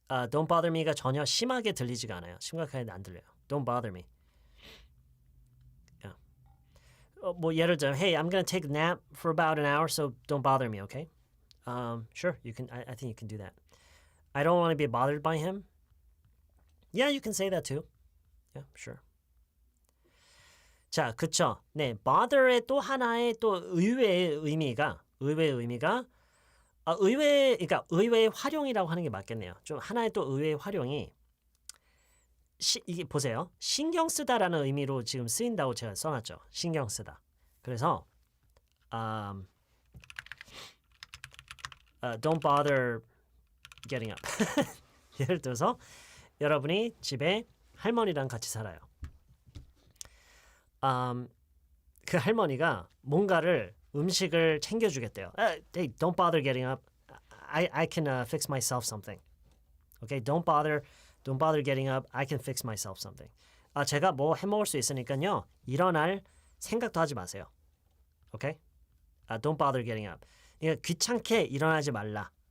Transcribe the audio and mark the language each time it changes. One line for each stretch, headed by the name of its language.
English: Don't bother me
Korean: 가 전혀 심하게 들리지가 않아요. 심각하게 안 들려요.
English: Don't bother me. Yeah.
Korean: 뭐 예를 들어,
English: hey, I'm gonna take a nap for about an hour, so don't bother me, okay? Sure, you can. I think you can do that. I don't want to be bothered by him. Yeah, you can say that too. Yeah, sure.
Korean: 자, 그쵸. 네, bother의 또 하나의 또 의외의 의미가 그러니까 의외의 활용이라고 하는 게 맞겠네요. 좀 하나의 또 의외의 활용이 이게 보세요. 신경 쓰다라는 의미로 지금 쓰인다고 제가 써놨죠. 신경 쓰다. 그래서
English: don't bother getting up.
Korean: 예를 들어서 여러분이 집에 할머니랑 같이 살아요. 그 할머니가 뭔가를 음식을 챙겨주겠대요.
English: Hey, don't bother getting up. I can fix myself something. Okay, don't bother getting up. I can fix myself something.
Korean: 제가 뭐 해먹을 수 있으니까요. 일어날 생각도 하지 마세요.
English: Okay? Don't bother getting up.
Korean: 그러니까 귀찮게 일어나지 말라.